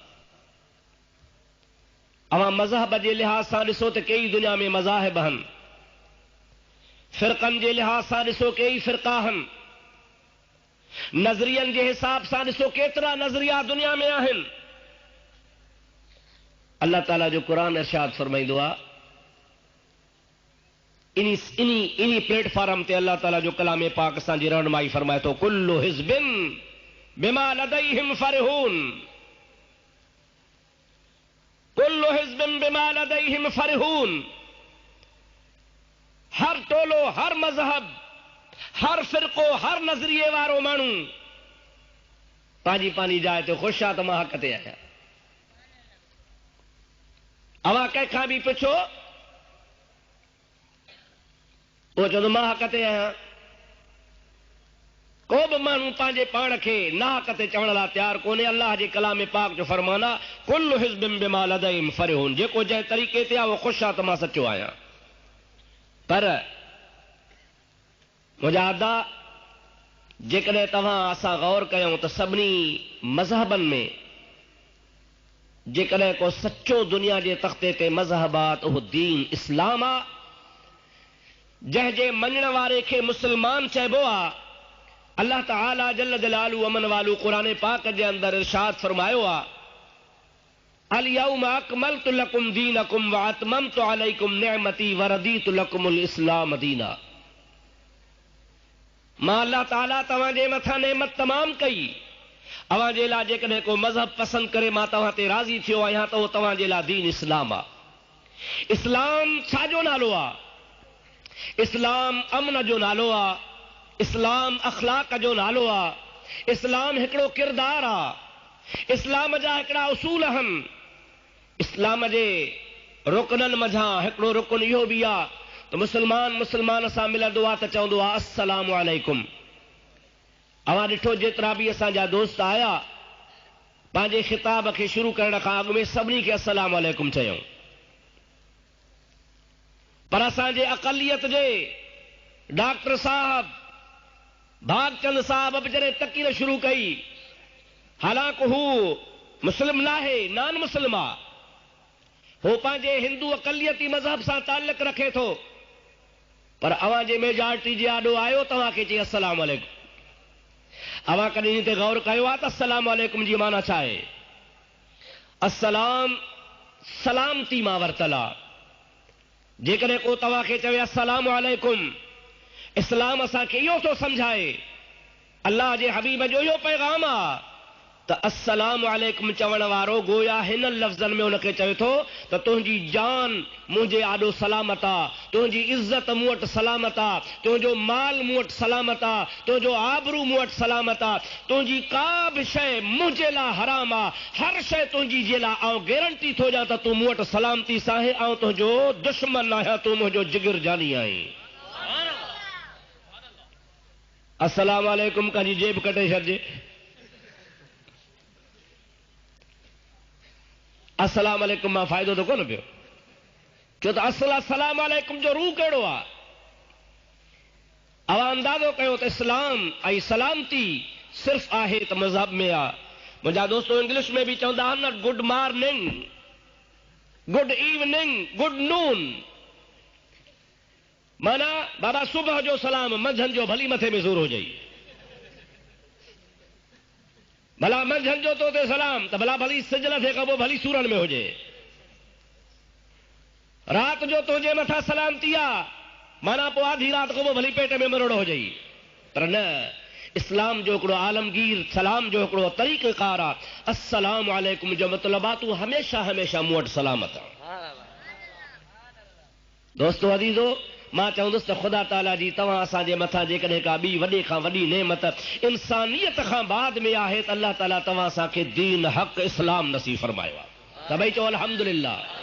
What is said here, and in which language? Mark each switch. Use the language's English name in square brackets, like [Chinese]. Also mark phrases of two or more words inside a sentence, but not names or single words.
[Sindhi] अवां मज़हब जे लिहाज़ सां ॾिसो त कई दुनिया में मज़ाहिब आहिनि, फ़िरक़नि जे लिहाज़ सां ॾिसो कई फ़िरक़ा आहिनि, नज़रियनि जे हिसाब सां ॾिसो केतिरा नज़रिया दुनिया में आहिनि। अल्लाह ताला जो क़ुरान इरशाद फरमाईंदो आहे, इनी प्लेटफॉर्म ते अल्लाह ताला जो कलाम पाक असांजी रहनुमाई फरमाए थो, [Arabic] كل حزب بما لديهم فرحون، كل حزب بما لديهم فرحون. [Sindhi] हर टोलो, हर मज़हब, हर फ़िरक़ो, हर नज़रिए वारो माण्हू पंहिंजी पंहिंजी जाइ ते ख़ुशि आहे त मां हक़ ते आहियां। अवां कंहिंखां बि पुछो, उहो चवंदो मां हक़ ते आहियां। को बि माण्हू पंहिंजे पाण खे ना हक़ ते चवण लाइ तयारु कोन्हे। अल्लाह जे कलाम पाक जो फरमान आहे, [Arabic] كل حزب بما لديهم فرحون, [Sindhi] जेको जंहिं तरीक़े ते आहे उहो ख़ुशि आहे त मां सचो आहियां। पर मुंहिंजा अदा, जेकॾहिं तव्हां असां गौर कयूं त सभिनी मज़हबनि में जेकॾहिं को सचो दुनिया जे तख़्ते ते मज़हब आहे त उहो दीन इस्लाम आहे। जंहिंजे मञण वारे खे मुस्लमान चइबो आहे, अल्लाह ताला [Arabic] جل جلاله عم نواله [Sindhi] कुरान पाक [Urdu] کے اندر [Sindhi] इरशाद फरमायो आ, [Arabic] اليوم أكملت لكم دينكم وأتممت عليكم نعمتي ورضيت لكم الإسلام دينا. [Sindhi] मां अल्लाह ताला तव्हांजे मथां नेमत तमाम कई, अवां जे लाइ जेकॾहिं को मज़हब पसंद करे मां तव्हां ते राज़ी थियो आहियां त उहो तव्हां जे लाइ दीन इस्लाम आहे। इस्लाम छाजो नालो आहे? इस्लाम अमन जो नालो आहे, इस्लाम अखलाक जो नालो आहे, इस्लाम हिकिड़ो किरदार आहे, इस्लाम जा हिकिड़ा उसूल आहिनि। इस्लाम जे रुकननि मंझां हिकिड़ो रुकन इहो बि आहे त मुस्लमान सां मिलंदो आहे त चवंदो आहे [Arabic] السلام عليكم. [Sindhi] अवां ॾिठो जेतिरा बि असांजा दोस्त आया पंहिंजे खिताब खे शुरू करण खां अॻु में सभिनी खे [Arabic] السلام عليكم [Sindhi] चयूं, पर असांजे अक़लियत जे डॉक्टर साहब भागचंद साहब बि जॾहिं तकीर शुरू कई, हालांकि हू मुस्लिम नाहे, [English] non Muslim [Sindhi] आहे, हू पंहिंजे हिंदू अक़लियती मज़हब सां ताल्लुक़ रखे थो, पर अवां जे मेजॉरिटी जे आॾो आयो तव्हांखे चई [Arabic] السلام عليكم. [Sindhi] अवां कॾहिं इन ते गौर कयो आहे त [Arabic] السلام عليكم [Sindhi] जी माना छा आहे? अस्सलाम सलामती मां वरतल आहे। जेकॾहिं को तव्हांखे चवे [Arabic] السلام عليكم, [Sindhi] इस्लाम असांखे इहो थो सम्झाए, अल्लाह जे हबीब जो इहो पैगाम आहे त [Arabic] السلام عليكم [Sindhi] चवण वारो गोया हिन लफ़्ज़नि में उनखे चवे थो त तुंहिंजी जान मुंहिंजे आॾो सलामत आहे, तुंहिंजी इज़त मूं वटि सलामत आहे, तुंहिंजो माल मूं वटि सलामत आहे, तुंहिंजो आबरू मूं वटि सलामत आहे, तुंहिंजी का बि शइ मुंहिंजे लाइ हराम आहे, हर शइ तुंहिंजी जे लाइ आउं गारंटी थो ॾियां त तूं मूं वटि सलामती सां आहे, ऐं तुंहिंजो दुश्मन आहियां, तूं मुंहिंजो जिगर जानी आहीं। [Arabic] السلام عليكم [Sindhi] कंहिंजी जेब कटे छॾिजे, [Arabic] السلام عليكم [Sindhi] मां फ़ाइदो त कोन पियो, छो त [Arabic] السلام عليكم [Sindhi] जो रूह कहिड़ो आहे? अवां अंदाज़ो कयो त इस्लाम ऐं सलामती सिर्फ़ आहे त मज़हब में आहे। मुंहिंजा दोस्तो इंग्लिश में बि चवंदा आहिनि न, [English] good morning, good evening, good noon, [Sindhi] माना बाबा सुबह जो सलाम, मंझंदि जो भली मथे में ज़ोर हो जाई, भला मंझंदि जो तो ते सलाम त भला भली सिजल थे कबो भली सूरन में हुजे, रात जो तुंहिंजे मथां सलामती आहे माना पोइ आधी रात कबो भली पेट में मरोड़ो हो जाई, पर न, इस्लाम जो हिकिड़ो आलमगीर सलाम जो हिकिड़ो तरीक़ेकार आहे। [Arabic] السلام عليكم [Sindhi] जो मतिलबु आहे तूं हमेशा हमेशा मूं वटि सलामत आहे। दोस्तो अज़ीज़ो, मां चवंदुसि त ख़ुदा ताला जी तव्हां असांजे मथां जेकॾहिं का ॿी वॾे खां वॾी नेमत इंसानियत खां बाद में आहे त अल्लाह ताला तव्हां असांखे दीन हक़ इस्लाम नसीब फरमायो आहे, त भई चओ अल्हम्दुलिल्लाह।